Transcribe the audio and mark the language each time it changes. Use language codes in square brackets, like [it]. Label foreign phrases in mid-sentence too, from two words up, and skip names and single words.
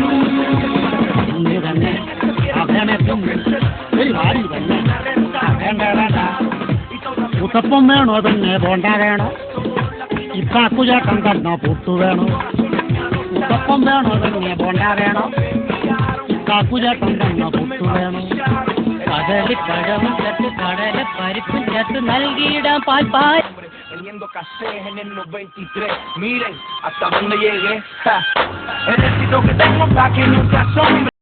[ml] തിന്നു തന്നെ ആ വേണേ തിന്ന് ഇനി വാരി തന്നെ ആ വേണ്ട വേണ്ട ഊത്തപ്പം വേണോ തന്നെ ബോണ്ട വേണോ ഇത്താക്കുചേട്ടൻ തന്നെ പുട്ടു വേണോ ഊത്തപ്പം വേണോ തന്നെ ബോണ്ട വേണോ ഇത്താക്കുചേട്ടൻ തന്നെ പുട്ടു വേണോ കദളിപ്പഴവും ചേർത്ത് കടല പരിപ്പും ചേർത്ത് നൽകിയിടാം പാൽപ്പായസം [es] Teniendo casés en el 93, miren hasta dónde llegué. El éxito que tengo pa' que nunca asombre.